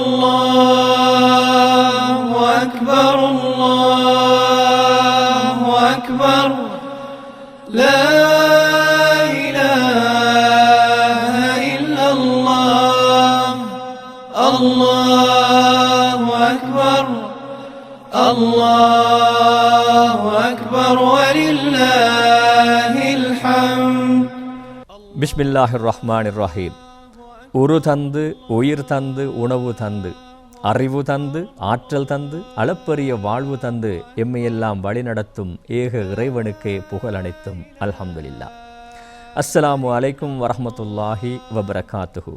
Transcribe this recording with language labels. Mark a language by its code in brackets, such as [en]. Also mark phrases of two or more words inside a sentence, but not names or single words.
[ar] الله أكبر الله أكبر لا إله إلا الله الله أكبر الله أكبر ولله الحمد بسم الله الرحمن الرحيم. [ta] உரு தந்து உயிர் தந்து உணவு தந்து அறிவு தந்து ஆற்றல் தந்து அளப்பரிய வாழ்வு தந்து எம்மையெல்லாம் வழிநடத்தும் ஏக இறைவனுக்கே புகழ் அனைத்தும் அல்ஹம்துலில்லாஹ். [ar] السلام عليكم ورحمة الله وبركاته.